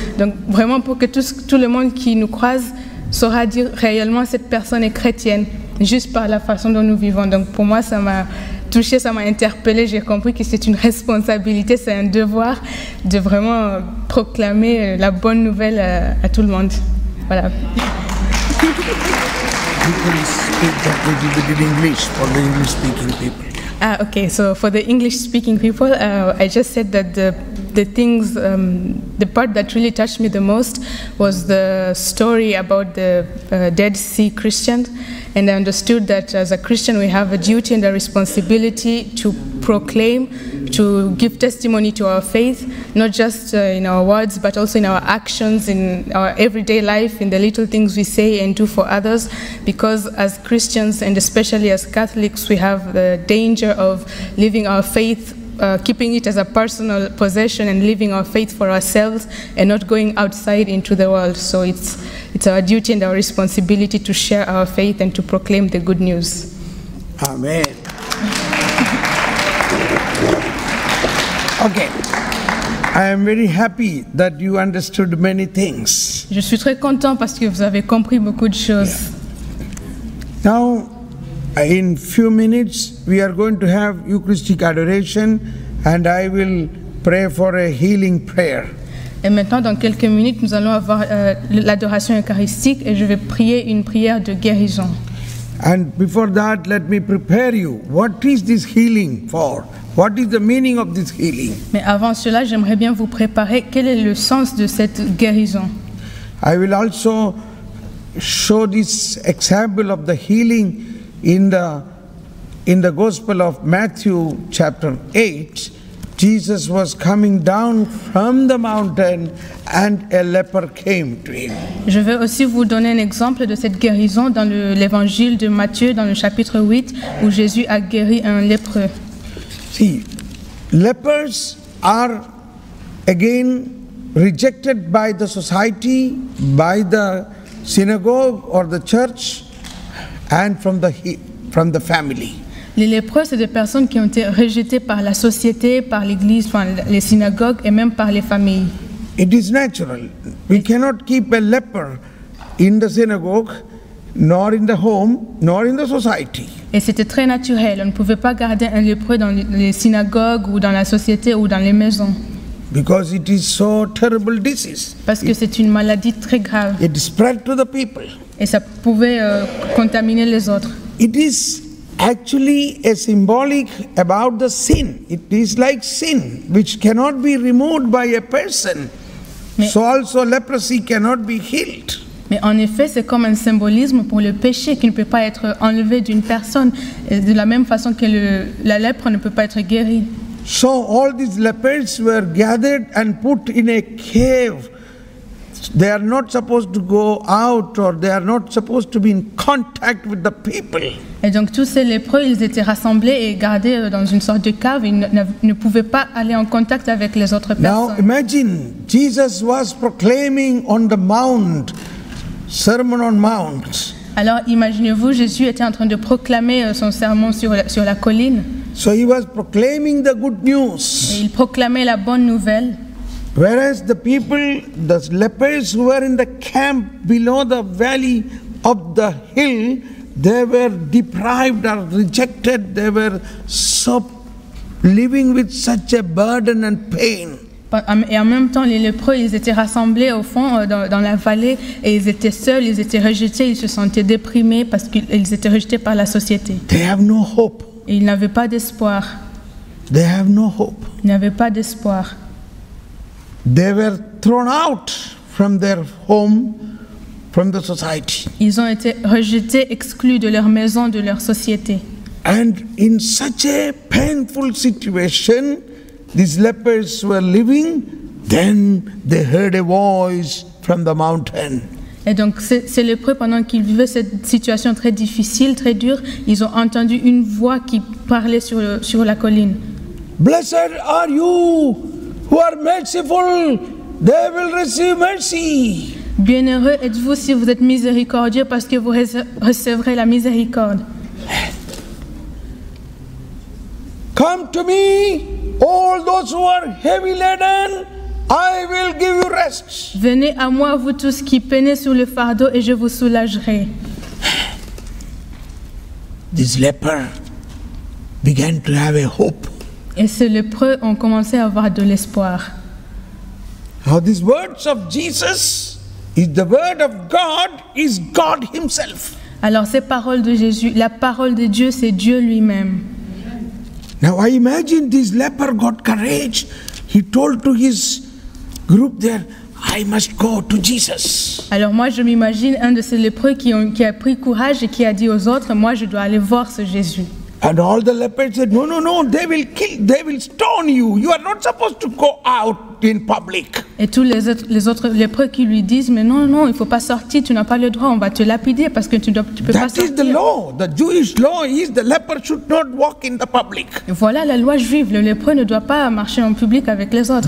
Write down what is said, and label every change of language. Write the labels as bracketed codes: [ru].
[fr] Donc, vraiment pour que tout le monde qui nous croise saura dire réellement cette personne est chrétienne, juste par la façon dont nous vivons. Donc pour moi, ça m'a touchée, ça m'a interpellée. J'ai compris que c'est une responsabilité, c'est un devoir de vraiment proclamer la bonne nouvelle à tout le monde. Voilà. [en] You can speak that little bit in English for the English-speaking people. Okay. So for the English-speaking people, I just said that the part that really touched me the most was the story about the Dead Sea Christians, and I understood that as a Christian we have a duty and a responsibility to proclaim, to give testimony to our faith, not just in our words, but also in our actions, in our everyday life, in the little things we say and do for others, because as Christians, and especially as Catholics, we have the danger of living our faith, keeping it as a personal possession and living our faith for ourselves and not going outside into the world. So it's our duty and our responsibility to share our faith and to proclaim the good news. Amen. Okay. I am very happy that you understood many things. [fr] Je suis très content parce que vous avez compris beaucoup de choses. [en] Now, in few minutes, we are going to have Eucharistic adoration, and I will pray for a healing prayer. [fr] Et maintenant, dans quelques minutes, nous allons avoir l'adoration eucharistique et je vais prier une prière de guérison. [en] And before that, let me prepare you. What is this healing for? What is the meaning of this healing? [fr] Mais avant cela, j'aimerais bien vous préparer. Quel est le sens de cette guérison? [en] I will also show this example of the healing in the Gospel of Matthew chapter 8. Jesus was coming down from the mountain and a leper came to him. [fr] Je vais aussi vous donner un exemple de cette guérison dans l'évangile de Matthieu, dans le chapitre 8, où Jésus a guéri un lépreux. [en] See, lepers are again rejected by the society, by the synagogue or the church, and from the family. [fr] Les lépreux, c'est des personnes qui ont été rejetées par la société, par l'église, enfin, les synagogues et même par les familles. [en] It is natural. We cannot keep a leper in the synagogue, nor in the home, nor in the society. [fr] Et c'était très naturel. On ne pouvait pas garder un lépreux dans les synagogues ou dans la société ou dans les maisons. [en] Because it is so terrible disease. [fr] Parce que c'est une maladie très grave. [en] It spread to the people. [fr] Et ça pouvait contaminer les autres. [en] It is actually a symbolic about the sin. It is like sin, which cannot be removed by a person. So also leprosy cannot be healed. [fr] Mais en effet, c'est comme un symbolisme pour le péché qui ne peut pas être enlevé d'une personne, de la même façon que la lèpre ne peut pas être guérie. [en] So all these lepers were gathered and put in a cave. They are not supposed to go out, or they are not supposed to be in contact with the people. [fr] Et donc tous ces lépreux, ils étaient rassemblés et gardés dans une sorte de cave. Ils ne pouvaient pas aller en contact avec les autres personnes. [en] Now imagine, Jesus was proclaiming on the mount, Sermon on Mount. [fr] Alors imaginez-vous, Jésus était en train de proclamer son sermon sur la colline. [en] So he was proclaiming the good news. [fr] Et il proclamait la bonne nouvelle. [en] Whereas the people, the lepers who were in the camp below the valley of the hill, they were deprived or rejected. They were so living with such a burden and pain. [fr] Et en même temps, les lépreux, ils étaient rassemblés au fond dans la vallée et ils étaient seuls, ils étaient rejetés, ils se sentaient déprimés parce qu'ils étaient rejetés par la société. [en] They have no hope. [fr] Et ils n'avaient pas d'espoir. [en] They have no hope. [fr] Ils n'avaient pas d'espoir. [en] They were thrown out from their home, from the society. [fr] Ils ont été rejetés, exclus de leur maison, de leur société. [en] And in such a painful situation, these lepers were living. Then they heard a voice from the mountain. [fr] Et donc, ces lépreux, pendant qu'ils vivaient cette situation très difficile, très dure, ils ont entendu une voix qui parlait sur la colline. [en] Blessed are you who are merciful, they will receive mercy. [fr] Bienheureux êtes-vous si vous êtes miséricordieux, parce que vous recevrez la miséricorde. [en] Come to me, all those who are heavy laden, I will give you rest. [fr] Venez à moi, vous tous qui peinez sous le fardeau, et je vous soulagerai. [en] This leper began to have a hope. [fr] Et ces lépreux ont commencé à avoir de l'espoir. [en] Now these words of Jesus is the word of God, is God himself. [fr] Alors ces paroles de Jésus, la parole de Dieu, c'est Dieu lui-même. [en] Now I imagine this leper got courage. He told to his group there, I must go to Jesus. [fr] Alors moi je m'imagine un de ces lépreux qui a pris courage et qui a dit aux autres, moi je dois aller voir ce Jésus. [en] And all the lepers said, no, no, no, they will kill, they will stone you. You are not supposed to go out in public. [fr] Et tous les autres lépreux qui lui disent, mais non, non, il ne faut pas sortir, tu n'as pas le droit, on va te lapider parce que tu peux pas sortir. [en] That is the law. The Jewish law is the leper should not walk in the public. [fr] Et voilà la loi juive, le lépreux ne doit pas marcher en public avec les autres.